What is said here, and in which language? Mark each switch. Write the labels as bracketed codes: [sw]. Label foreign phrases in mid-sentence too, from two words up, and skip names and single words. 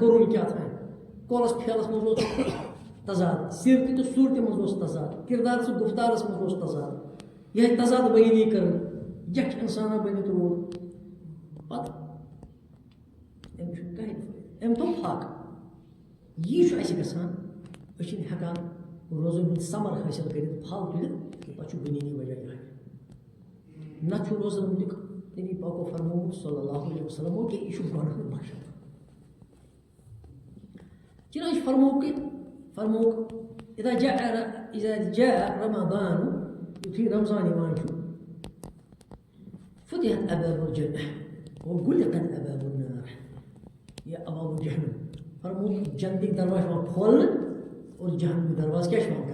[ks] کوٚرُن کیٛاہ تھانۍ کولس پھیلس منٛز اوس تضاد سیٖرتہِ تہٕ صوٗرتہِ منٛز اوس تضاد کِردارس تہٕ گُفتارس منٛز اوس تضاد یِہے تضاد بیٲنی کٔرٕن یکھ اِنسانا بٔنِتھ روٗد پتہٕ أمۍ چھُنہٕ کٕہٕنۍ فٲیدٕ أمۍ دوٚپ حق یی چھُ اَسہِ گژھان أسۍ چھِنہٕ ہٮ۪کان روزن ہُنٛد ثمر حٲصِل کٔرِتھ پھل تُلِتھ پتہٕ چھُ بُنیٲدی وجہ یِہوے نہ چھُ روزن ہُنٛدُک نبی پاکو فرمومُت [ar] صلی اللہ علیہ وسلمو [ks] کہِ یہِ چھُ گۄناہ بخشان چنانچہ فرموک [ar] اذا جاء رمضان [ks] یُتھُے رمضان یِوان چھُ [ar] فتحت ابواب الجنہ وغلقت ابواب النار [ks] یا [ar] ابواب جہنم [ks] فرموک جنتٕکۍ درواز چھِ یِوان کھولنہٕ اور جہنمٕکۍ درواز کیٛاہ چھِ یِوان کرنہٕ